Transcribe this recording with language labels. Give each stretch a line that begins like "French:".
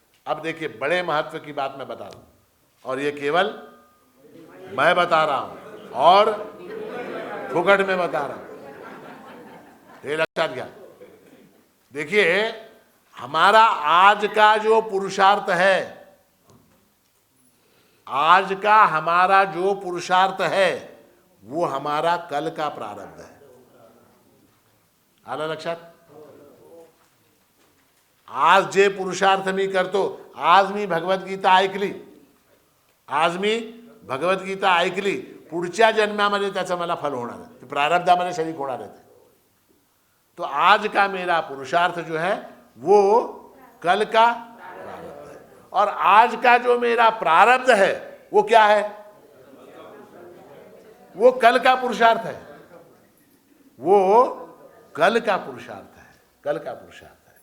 Hindi: अब देखिए बड़े महत्व की बात मैं बता दूं, और ये केवल मैं बता रहा हूं और फुकट में बता रहा हूं, ये लक्षात गया। देखिए हमारा आज का जो पुरुषार्थ है, आज का हमारा जो पुरुषार्थ है वो हमारा कल का प्रारब्ध है।
Marathi: आला लक्षात? आज जे पुरुषार्थ मी करतो, आज मी भगवद्गीता ऐकली, आज मी भगवद्गीता ऐकली, पुढच्या जन्मामध्ये त्याचं मला फल होणार आहे, प्रारब्धामध्ये शरीक होणार आहे।
Hindi: तो आज का मेरा पुरुषार्थ जो है वो कल का प्रारब्ध है, और आज का जो मेरा प्रारब्ध है वो क्या है? वो कल का पुरुषार्थ है, वो कल का पुरुषार्थ है, कल का पुरुषार्थ है।